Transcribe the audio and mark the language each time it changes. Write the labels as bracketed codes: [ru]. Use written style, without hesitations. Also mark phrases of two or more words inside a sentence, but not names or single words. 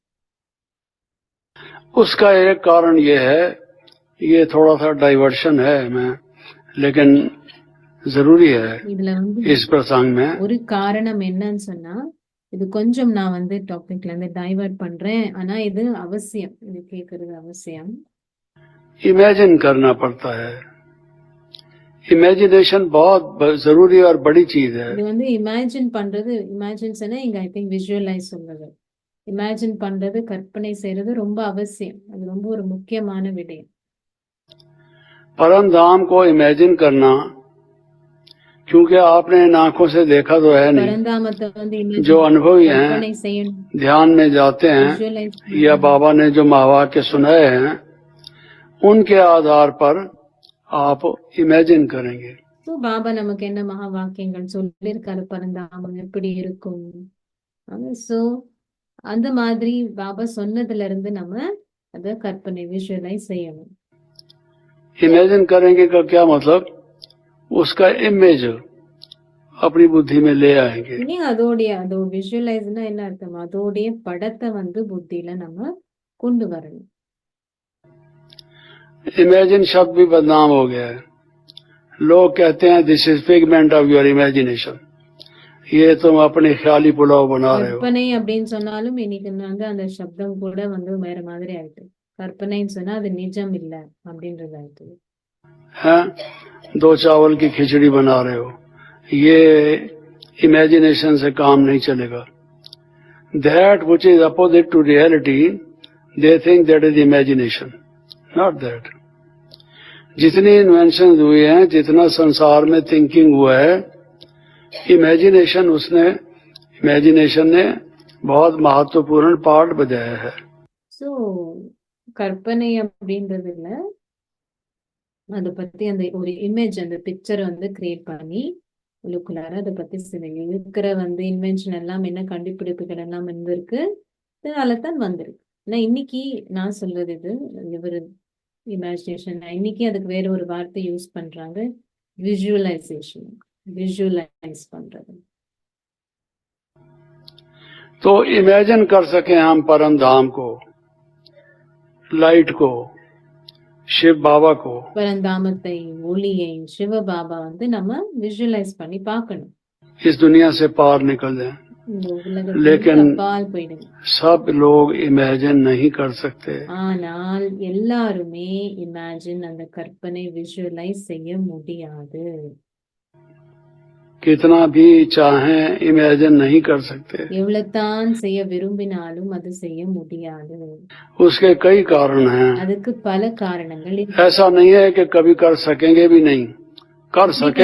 [hi] उसका एक कारण ये है, ये थोड़ा सा डाइवर्शन है लेकिन जरूरी है [ta] இதுல வந்து [hi] इस प्रसंग में। [ta] ஒரு காரணம் என்னன்னு சொன்னா, இது கொஞ்சம் நான் வந்து டாபிக்ல இருந்து டைவர்ட் பண்றேன், ஆனா இது அவசியம், இது கேக்குறது அவசியம்। [hi] इमेजिन करना पड़ता है। इमेजिनेशन बहुत जरूरी और बड़ी चीज है। [ta] இது வந்து இமேஜின் பண்றது, இமேஜின் சொன்னா இங்க [en] I think visualize [ta] சொல்றது, இமேஜின் பண்றது, கற்பனை செய்யறது ரொம்ப அவசியம், அது ரொம்ப ஒரு முக்கியமான விடயம்। [hi] परम धाम को इमेजिन करना, क्योंकि आपने इन आंखों से देखा तो है नहीं। [ta] பரந்தாமத்தை வந்து [hi] जो अनुभवी [ta] கற்பனை [hi] हैं, [ta] செய்யணும், [hi] ध्यान में जाते हैं, विजुअलाइज या बाबा ने जो महावाक्य सुनाए हैं उनके आधार पर आप इमेजिन करेंगे। [ta] So, பாபா நமக்கு என்ன மகா வாக்கியங்கள் சொல்லியிருக்காரு, பரந்தாமம் எப்படி இருக்கும், சோ அந்த மாதிரி பாபா சொன்னதுல இருந்து நம்ம அத கற்பனை விஜுவலைஸ் செய்யணும்। [hi] इमेजिन करेंगे का क्या मतलब, उसका इमेज अपनी बुद्धि में ले आएंगे। [ta] இனி அதோடைய விஜுவலைஸ்னா என்ன அர்த்தம், அதோடைய படத்தை வந்து புத்தியில நம்ம கொண்டு வரணும்। [hi] इमेजिन शब्द भी बदनाम हो गया है। लोग कहते हैं [en] this is figment of your imagination, [hi] ये तुम अपने ख्याली पुलाव बना रहे हो। [ta] கற்பனை அப்படின்னு சொன்னாலும் இன்னைக்கு வந்து அந்த சப்தம் கூட வந்து வேற மாதிரி ஆயிட்டு, கற்பனைன்னு சொன்னா அது நிஜம் இல்ல அப்படின்றது ஆயிட்டு। [hi] हैं, दो चावल की खिचड़ी बना रहे हो, ये इमेजिनेशन से काम नहीं चलेगा। [en] That which is opposite to reality, they think that is imagination, not that. [hi] जितनी इन्वेंशन हुई हैं, जितना संसार में थिंकिंग हुआ है, इमेजिनेशन ने बहुत महत्वपूर्ण पार्ट बजाया है। [ta] சோ கற்பனை அப்படின்றதுல அதை பத்தி அந்த ஒரு இமேஜ், அந்த பிக்சரை வந்து கிரியேட் பண்ணி உள்ளுக்குள்ளார அதை பத்தி இருக்கிற வந்து இன்வென்ஷன் எல்லாம், என்ன கண்டுபிடிப்புகள் எல்லாம் வந்திருக்கு, இதனாலதான் வந்திருக்கு। ஆனா இன்னைக்கு நான் சொல்றது இது இவரு இமேஜினேஷன், இன்னைக்கு அதுக்கு வேற ஒரு வார்த்தை யூஸ் பண்றாங்க, விஜுவலைசேஷன், विजुअलाइज பண்றது। [hi] तो इमेजिन कर सके हम परम धाम को, लाइट को, शिव बाबा को, [ta] பரந்தாமத்தை, ஒளியை, சிவ பாபா வந்து நம்ம விஜுவலைஸ் பண்ணி பார்க்கணும், [hi] इस दुनिया से पार निकल जाए। [ta] இந்த உலகத்துக்கு [hi] लेकिन [ta] அப்பால் போயிடுங்க। [hi] सब लोग इमेजिन नहीं कर सकते। [ta] ஆனால் எல்லாருமே இமேஜின், அந்த கற்பனை விஜுவலைஸ் செய்ய முடியாது। [hi] कितना भी चाहें इमेजिन नहीं कर सकते। [ta] எவ்வளவுதான் செய்ய விரும்பினாலும் அது செய்ய முடியாது। [hi] उसके कई कारण हैं। [ta] அதுக்கு பல காரணங்கள் [hi] ऐसा नहीं है कि कभी कर सकेंगे भी नहीं, कर सकेंगे,